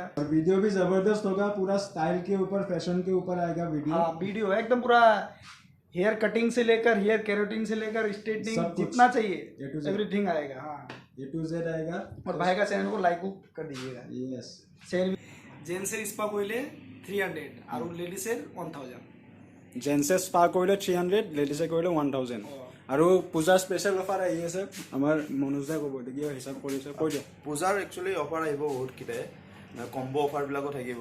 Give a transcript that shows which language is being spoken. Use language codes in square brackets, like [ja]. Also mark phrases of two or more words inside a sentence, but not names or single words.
[hi] और वीडियो भी जबरदस्त होगा, पूरा स्टाइल के ऊपर, फैशन के ऊपर आएगा वीडियो। हाँ, वीडियो एकदम पूरा [en] hair cutting [hi] से लेकर [en] hair keratin [hi] से लेकर सब स्ट्रेटनिंग कुछ। जितना [en] A to [hi] चाहिए [en] Z। [hi] एवरीथिंग आएगा। हाँ, [en] A to Z [hi] आएगा। और भाई का चैनल को लाइक कर दीजिएगा। यस, [bn] शेयर जेंट्सের স্পা করলে 300 আর লেডিসের 1000। [as] জেন্টছে স্পা কৰিলে 300, লেডিছে কৰিলে 1000। আৰু পূজাৰ [en] special offer [as] আহি আছে, আমাৰ মনোজ দাই ক'ব, এতিয়া কিয় হিচাপ কৰিছে কৈ দিয়া। পূজাৰ একচুৱেলি অফাৰ আহিব বহুতকেইটাই, কম্ব অফাৰবিলাকো থাকিব।